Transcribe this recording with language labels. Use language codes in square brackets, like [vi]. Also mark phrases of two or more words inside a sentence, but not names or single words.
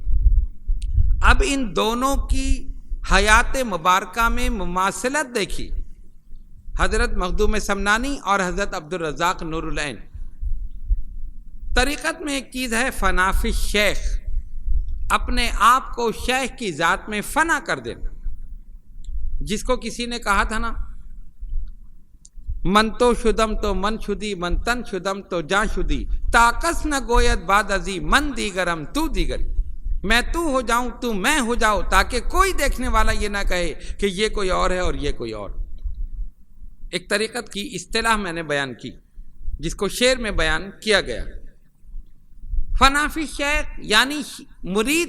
[ur] اب ان دونوں کی حیات مبارکہ میں مماثلت دیکھی، حضرت مخدوم سمنانی اور حضرت عبدالرزاق نور العین۔ طریقت میں ایک چیز ہے فنا فی الشیخ، اپنے آپ کو شیخ کی ذات میں فنا کر دینا۔ جس کو کسی نے کہا تھا نا، [fa] من تو شدم تو من شدی، من تن شدم تو جاں شدی، تاکس نہ گوید بعد ازی من دیگرم تو دیگری، [ur] میں تو ہو جاؤں تو میں ہو جاؤ، تاکہ کوئی دیکھنے والا یہ نہ کہے کہ یہ کوئی اور ہے اور یہ کوئی اور۔ ایک طریقت کی اصطلاح میں نے بیان کی جس کو شعر میں بیان کیا گیا، فنا فی شیخ، یعنی مرید